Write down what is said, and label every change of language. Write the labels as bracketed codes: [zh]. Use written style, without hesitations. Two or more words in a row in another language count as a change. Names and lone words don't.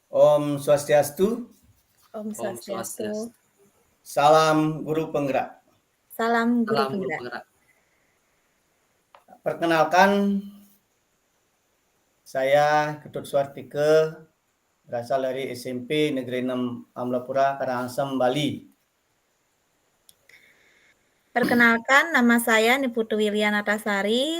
[id] Om Swastiastu, Om Om Swastiastu. Swastiastu. salam guru penggerak. Salam guru Salam guru penggerak. penggerak. Perkenalkan, saya Ketut Suartike, berasal dari SMP Negeri 6 Amlapura, Karangasem, Bali. Perkenalkan, nama saya Niputu Wiliana Tasari.